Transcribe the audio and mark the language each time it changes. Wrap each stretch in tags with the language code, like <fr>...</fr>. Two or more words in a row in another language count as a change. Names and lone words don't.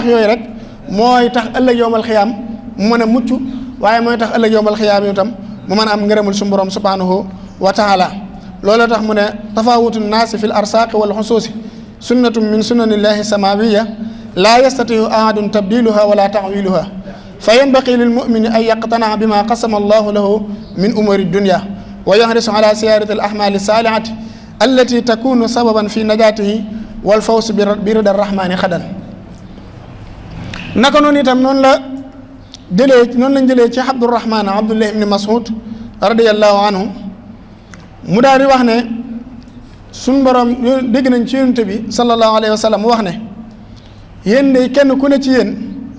<wo>yooyu rek mooy tax ëllëg yowmal xiyaam mu mën a mucc waaye mooy tax ëllëg yowmal xiyaam yi itam mu mën a am ngërëmul suñu borom</wo> <ar>سبحانه وتعالى</ar> <wo>loolu tax mu ne</wo> <ar>تفاوت الناس في الأرزاق والخصوص سنة من سنن الله السماوية لا يستطيع أحد تبديلها ولا تأويلها فينبغي للمؤمن أن يقتنع بما قسم الله له من أمور الدنيا ويحرص على سيرة الأعمال الصالحة التي تكون سببا في نجاته والفوز برضا الرحمن غدا</ar> <wo>naka noonu itam noonu lañ jëlee ci Abdurahman Abdullah ibni Mas'ud</wo> <ar>رضي الله عنه</ar> <wo>mu daal di wax ne suñ borom dégg nañ ci yonent bi</wo> <ar>صلى الله عليه وسلم</ar> <wo>mu wax ne yéen de kenn ku ne ci yéen</wo>